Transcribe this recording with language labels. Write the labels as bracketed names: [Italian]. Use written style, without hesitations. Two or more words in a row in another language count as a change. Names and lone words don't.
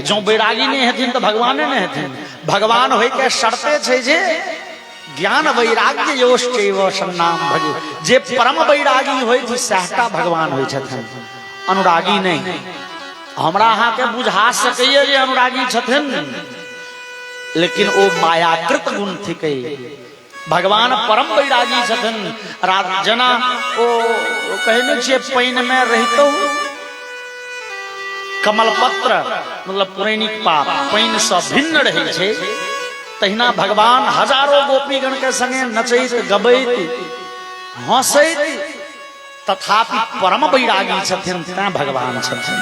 [Maithili] जो वैरागी नहीं हेथिन तो भगवाने नहीं हेथिन। भगवान होय के शर्ते छै जे [Sanskrit] ज्ञान वैराग्य योश्चैव षण्णाम भग। [Maithili] जे परम वैरागी होय छै सहटा भगवान होय छथिन, अनुरागी नहीं। हमरा अहाँ के बुझा सकैये जे अनुरागी छथिन, लेकिन ओ मायाकृत गुण थिकै। भगवान परम वैरागी छथिन। जेना ओ कहने छियै पानि में रहितो कमल पत्र मतलब पुरैनिक पात पानि से भिन्न रहे छे, तहिना भगवान हजारों गोपीगण के संगे नचैत गबैत हंसैत तथापि परम वैरागी छथिन, तें भगवान छथिन।